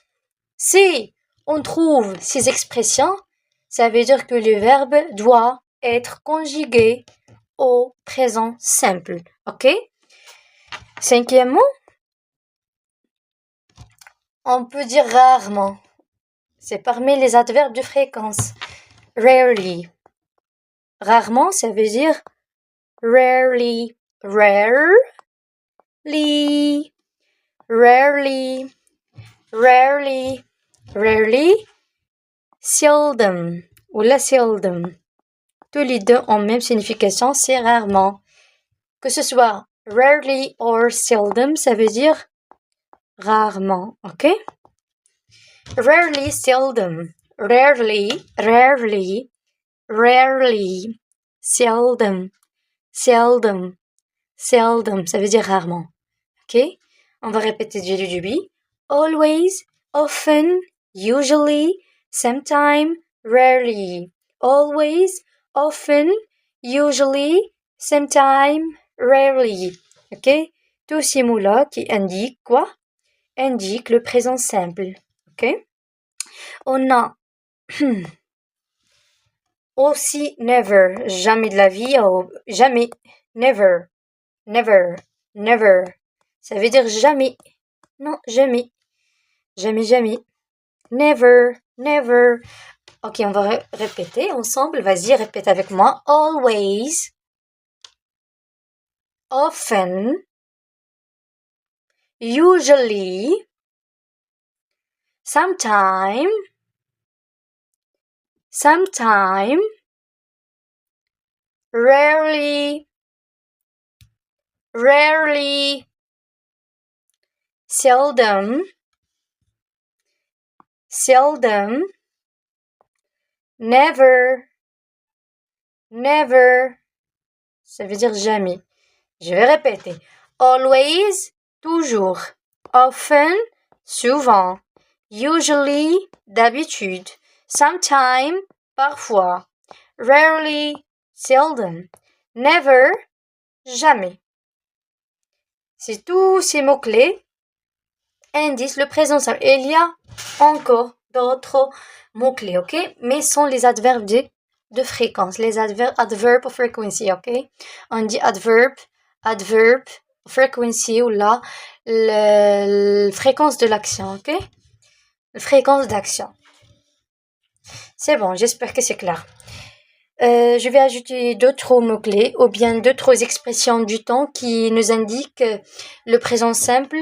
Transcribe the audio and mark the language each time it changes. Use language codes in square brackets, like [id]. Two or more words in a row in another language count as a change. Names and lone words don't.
[fr] Si on trouve ces expressions, ça veut dire que le verbe doit être conjugué au présent simple. Ok? Cinquièmement, on peut dire rarement. C'est parmi les adverbes de fréquence. [en] Rarely. [fr] Rarement, ça veut dire rarely. [en] Rarely. Seldom. [fr] Ou la seldom. Tous les deux ont même signification, c'est rarement. Que ce soit [en] rarely or seldom, [fr] ça veut dire rarement, ok? [en] Rarely, seldom. Rarely. Seldom. [fr] Ça veut dire rarement, ok? On va répéter du début. [en] Always, often, usually, sometime, rarely. Always, often, usually, sometime, rarely. [fr] Ok? Tous ces mots-là qui indiquent quoi? Indiquent le présent simple. Ok? On a aussi never, jamais de la vie, jamais, never. Ça veut dire jamais. Non, jamais. Jamais. Never. Ok, on va répéter ensemble. Vas-y, répète avec moi. [en] Always. Often. Usually. Sometime. Rarely. Seldom. seldom, never, never, [fr] ça veut dire jamais. Je vais répéter. Always, toujours. Often, souvent. Usually, d'habitude. Sometime, parfois. [en] Rarely, seldom. Never, [fr] jamais. C'est tous ces mots-clés indiquent le présent simple. Et il y a encore d'autres mots-clés, ok? Mais sont les adverbes de fréquence, les adverbes [en] of frequency, [fr] ok? On dit [en] adverb frequency [fr] ou la fréquence de l'action, ok? La fréquence d'action. C'est bon, j'espère que c'est clair. Je vais ajouter d'autres mots-clés ou bien d'autres expressions du temps qui nous indiquent le présent simple.